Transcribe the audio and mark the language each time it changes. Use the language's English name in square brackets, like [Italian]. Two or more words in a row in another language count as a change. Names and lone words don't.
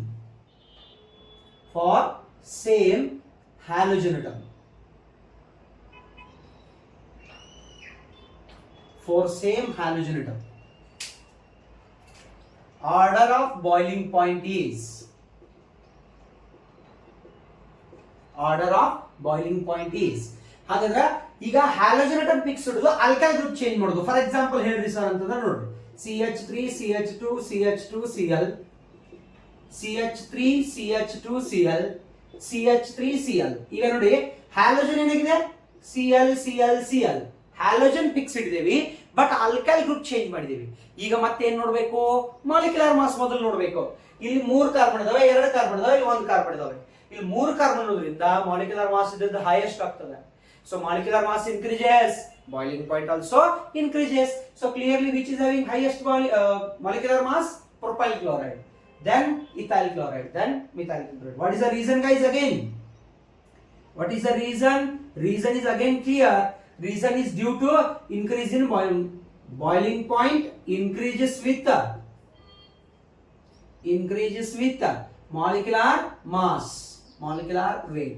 [English] For same halogen atom. For same halogen atom, order of boiling point is [Kannada] ಹಾಗಾದ್ರೆ ಈಗ [English] halogen atom fix [Kannada] ಇಡುದು, [English] alkyl group change [Kannada] ಮಾಡೋದು. [English] for example [Kannada] ಹೇಳ್ರಿ ಸರ್ ಅಂತಂದ್ರೆ ನೋಡ್ರಿ, [English] CH3 CH2 CH2 Cl, CH3 CH2 Cl, CH3 Cl. [Kannada] ಈಗ ನೋಡಿ ಹ್ಯಾಲೋಜನ್ ಏನಾಗಿದೆ, Cl Cl Cl. [English] halogen fix [Kannada] ಇಟ್ಟಿದ್ದೇವೆ ಬಟ್ [English] alkyl group change [Kannada] ಮಾಡಿದೀವಿ. ಈಗ ಮತ್ತೆ ಏನ್ ನೋಡ್ಬೇಕು, [English] molecular mass [Kannada] ಮೊದಲು ನೋಡ್ಬೇಕು. ಇಲ್ಲಿ 3 ಕಾರ್ಬನ್ ಇದಾವೆ, 2 ಕಾರ್ಬನ್ ಇದಾವೆ, ಇಲ್ಲಿ 1 ಕಾರ್ಬನ್ ಇದಾವೆ. ಇಲ್ಲಿ 3 ಕಾರ್ಬನ್ ಇರೋದ್ರಿಂದ [English] molecular mass [Kannada] ಇದ್ದದ್ದು ಹೈಯೆಸ್ಟ್ ಆಗ್ತದೆ. [English] so molecular mass increases, boiling point also increases. So clearly which is having highest molecular mass? Propyl chloride, then ethyl chloride, then methyl chloride. What is the reason, guys? Again, what is the reason? Reason is again clear. Reason is due to increase in boiling point increases with molecular mass, molecular weight.